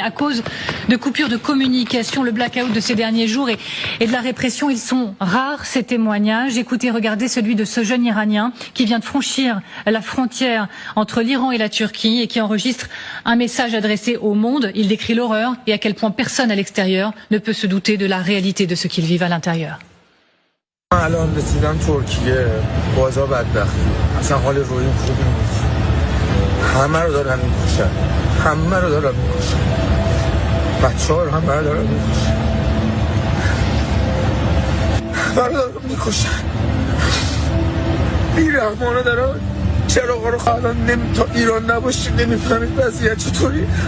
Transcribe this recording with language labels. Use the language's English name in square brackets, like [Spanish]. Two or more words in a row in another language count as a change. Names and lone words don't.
[French] À cause de coupures de communication, le blackout de ces derniers jours et de la répression, ils sont rares ces témoignages. Écoutez, regardez celui de ce jeune Iranien qui vient de franchir la frontière entre l'Iran et la Turquie et qui enregistre un message adressé au monde. Il décrit l'horreur et à quel point personne à l'extérieur ne peut se douter de la réalité de ce qu'ils vivent à l'intérieur. [Persian] الان رسیدم ترکیه بازار بدبختی اصلا حال روحیم خوبی نیست همه رو دارن میکشن بچه‌ها رو همه رو دارن میکشن بیرحمانه دارن چراغا رو الان تا ایران نباشی نمیفهمید وضعیت چطوری